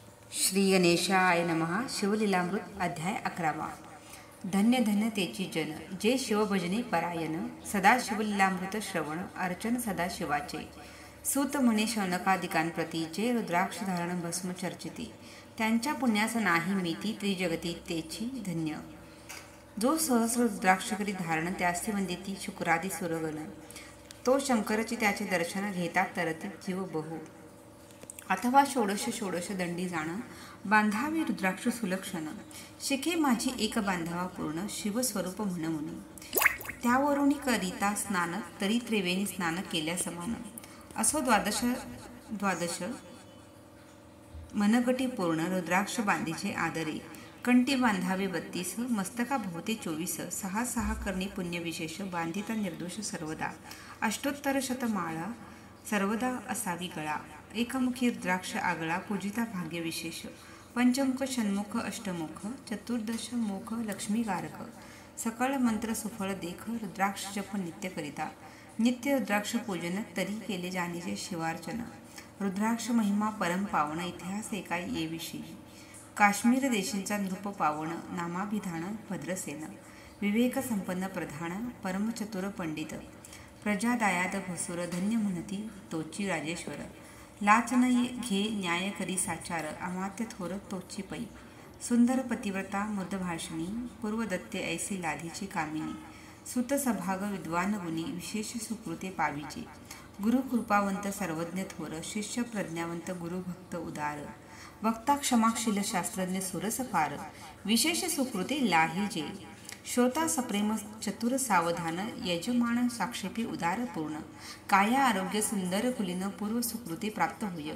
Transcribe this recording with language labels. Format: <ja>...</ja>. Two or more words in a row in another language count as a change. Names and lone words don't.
<sa>श्री गणेशाय नमः.</sa> <mr>शिवलीलामृत अध्याय 11. धन्य धन्य तेची जन जे शिवभजने परायण, सदा शिवलीलामृत श्रवण अर्चन सदा शिवाचे. सूत म्हणे शौनकादिकांप्रती जे रुद्राक्ष धारण भस्म चर्चिती, त्यांच्या पुण्यास नाही मीती त्रिजगती तेची धन्य. जो सहस्र रुद्राक्ष करी धारण त्यासी वंदिती शुक्रादी सुरगण, तो शंकरची त्याचे दर्शन घेतात तरती जीव बहु. अथवा षोडश षोडश दंडी जाण, बांधावी रुद्राक्ष सुलक्षण, शिखे माझी एक बांधावा पूर्ण शिवस्वरूप म्हणून. त्यावरून करिता स्नान तरी त्रिवेणी स्नान केल्या समान. असो द्वादश द्वादश मनगटी पूर्ण रुद्राक्ष बांधीचे आदरे. कंठी बांधावे 32, मस्तका भोवते 24, सहा सहा करणे पुण्य विशेष, बांधिता निर्दोष सर्वदा. अष्टोत्तर शतमाळा सर्वदा असावी गळा, एकमुखी रुद्राक्ष आगळा पूजिता भाग्य विशेष. पंचमुख षण्मुख अष्टमुख, चतुर्दश मुख लक्ष्मीकारक, सकळ मंत्र सुफळ देख, रुद्राक्ष जप नित्य करिता. नित्य रुद्राक्ष पूजन तरी केले जाणीचे शिवार्चन. रुद्राक्ष महिमा परम पावन, इतिहास एका ये विषयी. काश्मीर देशींचा नृप पावन, नामाभिधान भद्रसेन. विवेक संपन्न प्रधान, परमचतुर पंडित. प्रजा दायाद भसूर, धन्य म्हणती तोची राजेश्वर. लाच न घे न्याय करी साचार, अमात्य थोर तोची पै. सुंदर पतिव्रता मृदभाषिणी, पूर्वदत्ते ऐसी लाधीची कामिनी. सुत सभाग विद्वान गुणी, विशेष सुकृते पावीचे. गुरु कृपावंत सर्वज्ञ थोर, शिष्य प्रज्ञावंत गुरुभक्त उदार. वक्ता क्षमाशील शास्त्रज्ञ सुरस फार, विशेष सुकृते लाहीजे. श्रोता सप्रेम चतुर सावधान, यजमान साक्षेपी उदार पूर्ण. काया आरोग्य सुंदर कुलीन, पूर्व सुकृती प्राप्त होय.</mr>